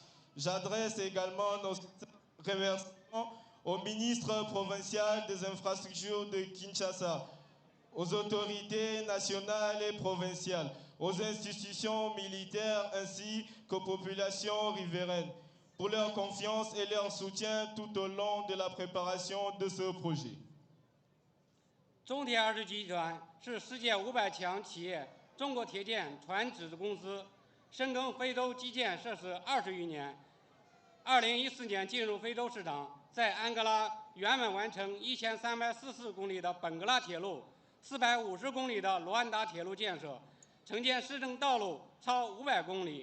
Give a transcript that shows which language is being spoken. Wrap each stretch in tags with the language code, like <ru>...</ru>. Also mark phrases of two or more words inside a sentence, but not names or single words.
<fr>J'adresse également nos remerciements au ministre provincial des infrastructures de Kinshasa, aux autorités nationales et provinciales, aux institutions militaires ainsi qu'aux populations riveraines pour leur confiance et leur soutien tout au long de la préparation de ce projet.</fr> <zh>中铁二制集团是世界500强企业中国铁建船只公司，深耕非洲基建设施20余年。2014年进入非洲市场，在安哥拉圆满完成1344公里的本格拉铁路、450公里的卢安达铁路建设，承建市政道路超500公里。</zh>